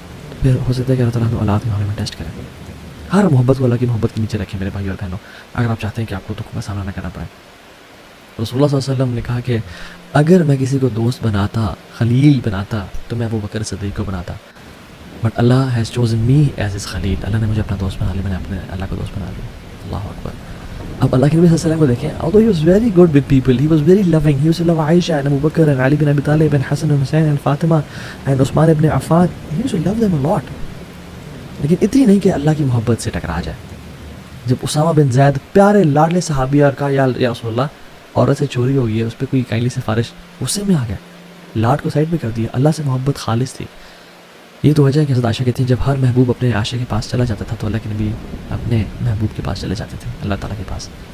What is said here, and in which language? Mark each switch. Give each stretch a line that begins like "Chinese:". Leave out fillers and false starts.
Urdu: تو پھر ہو سکتا ہے کہ اللہ تعالیٰ اولاد کے معاملے میں ٹیسٹ کریں. ہر محبت کو اللہ کی محبت کے نیچے رکھیں میرے بھائی اور بہنوں، اگر آپ چاہتے ہیں کہ آپ کو دکھ کا سامنا نہ کرنا پڑے. رسول اللہ صلی اللہ علیہ وسلم نے کہا کہ اگر میں کسی کو دوست بناتا، خلیل بناتا، تو میں ابو بکر صدیق کو بناتا،
English: But Allah has chosen me as his Khalil.
Urdu: اللہ نے مجھے اپنا دوست بنا لیا، میں نے اپنے اللہ کو دوست بنا لیا. اللہ اکبر. اب اللہ کے نبی صلی اللہ علیہ وسلم کو دیکھیں،
English: although he was very good with people, he was very loving, he used to love Aisha and Abu Bakr and Ali bin Abi Talib and Hassan and Hussein and Fatima and Usman ibn Affan. He used to love them a lot.
Urdu: لیکن اتنی نہیں کہ اللہ کی محبت سے ٹکرا جائے. جب اسامہ بن زید پیارے لاڈلے صحابی اور کہا یا رسول اللہ عورت سے چوری ہو گئی ہے، اس پہ کوئی کائنڈلی سفارش، غصے میں آ گیا، لاڈ کو سائڈ پہ کر دیا. اللہ سے محبت خالص تھی. یہ تو وجہ ہے کہ حضرت عائشہ کہتی ہیں جب ہر محبوب اپنے عاشق کے پاس چلا جاتا تھا تو اللہ کے نبی اپنے محبوب کے پاس چلے جاتے تھے، اللہ تعالیٰ کے پاس.